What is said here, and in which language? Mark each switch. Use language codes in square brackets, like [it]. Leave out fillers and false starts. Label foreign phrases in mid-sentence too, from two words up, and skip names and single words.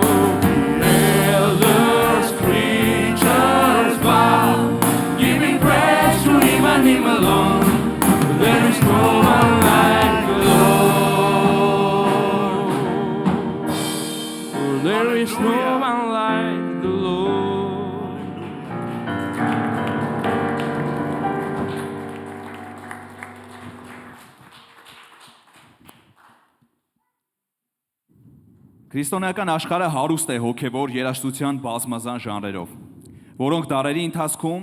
[en] The elders, creatures bow, giving praise to Him and Him alone. There is no one like the Lord. There is no one like the Lord. [hy] Քրիստոնեական աշխարհը հարուստ է հոգևոր երաժշտության բազմազան ժանրերով, որոնք դարերի ընթացքում